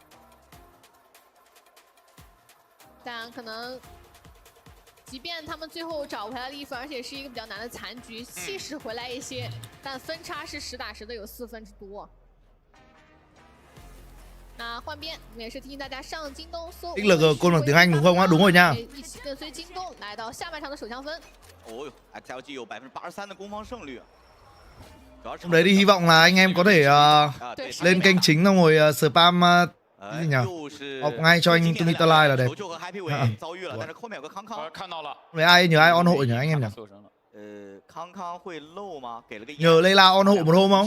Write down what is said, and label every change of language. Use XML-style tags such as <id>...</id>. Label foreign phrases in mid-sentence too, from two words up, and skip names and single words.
<zh>但可能。即便他们最后找回来了1分，而且是一个比较难的残局，气势回来一些，但分差是10打10的，有4分之多。那换边，我们也是提醒大家sang京东搜。</zh> <vi>XLG côn bằng tiếng Anh đúng không ạ? Đúng rồi nha.</vi> <zh>一起跟随京东来到下半场的首枪分。哦哟 ，XLG 有83%的攻方胜率。</zh> <vi>Hôm đấy thì hy vọng là anh em có thể lên kênh chính xong rồi spam cái gì nhỉ? Học ngay cho anh Tumi Live là đẹp. Vậy ai nhờ ai on hộ nhỉ anh em nhỉ? Nhờ Layla on hộ một hôm không?</vi>